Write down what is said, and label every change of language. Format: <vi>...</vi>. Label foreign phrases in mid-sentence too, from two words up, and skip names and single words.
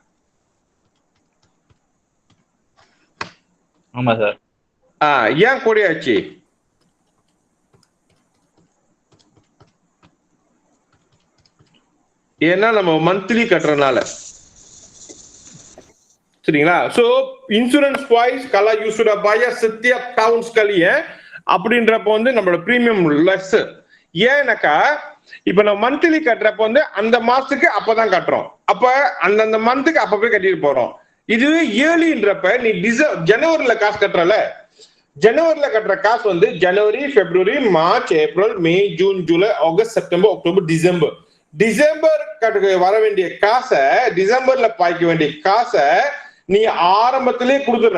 <ta>ஆமா சார். ஏன் கூட ஆச்சு? ஏன்னா நம்ம மந்த்லி கட்டுறதுனால. சரிங்களா? சோ</ta> <en>insurance wise</en> <ta>கலா</ta> <en>you should pay</en> <ms>setiap tahun sekali</ms> <ta>அப்படின்றப்ப வந்து நம்மளோட</ta> <en>premium less.</en> <ta>ஏன்னாக்கா இப்ப நம்ம மந்த்லி கட்டுறப்ப வந்து அந்த மாசத்துக்கு அப்பதான் கட்டுறோம், அப்ப அந்தந்த மந்த்துக்கு அப்ப போய் கட்டிட்டு போறோம். இதுவே இயர்லின்றப்ப நீ ஜனவரியில காசு கட்டுறல, ஜனவரியில கட்டுற காசு வந்து ஜனவரி, பிப்ரவரி, மார்ச், ஏப்ரல், மே, ஜூன், ஜூலை, ஆகஸ்ட், செப்டம்பர், அக்டோபர், டிசம்பர் வர வேண்டிய காசை, டிசம்பர்ல பாய்க்க வேண்டிய காசை நீ ஆரம்பத்திலேயே கொடுத்துடுற.</ta>